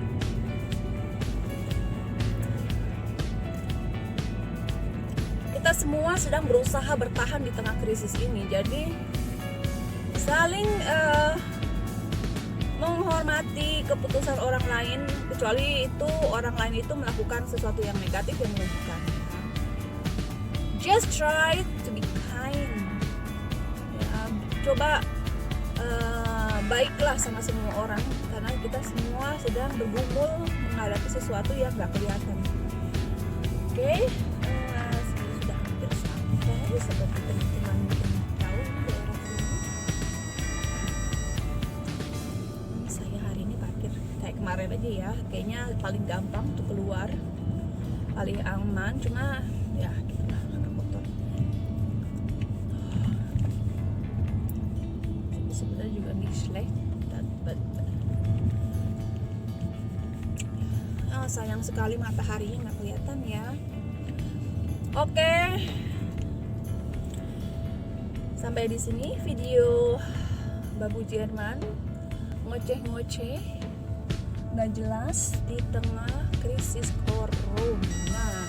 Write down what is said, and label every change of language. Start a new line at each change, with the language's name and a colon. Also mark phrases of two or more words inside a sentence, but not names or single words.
Indonesian: Kita semua sedang berusaha bertahan di tengah krisis ini, jadi saling menghormati keputusan orang lain, kecuali itu orang lain itu melakukan sesuatu yang negatif yang merugikan.
English: Just try to be kind.
Indonesian: Ya, coba baiklah sama semua orang, karena kita semua sedang bergumul menghadapi sesuatu yang gak kelihatan. Oke, sudah hampir sampai seperti teman-teman tahu di daerah sini. Saya hari ini parkir kayak kemarin aja ya, kayaknya paling gampang untuk keluar, paling aman. Cuma ya gitulah, agak kotor. Sebenarnya juga
German: nicht schlecht,
Indonesian: but sayang sekali mataharinya nggak kelihatan ya. Oke, sampai di sini video Babu Jerman ngoceh-ngoceh nggak jelas di tengah krisis corona.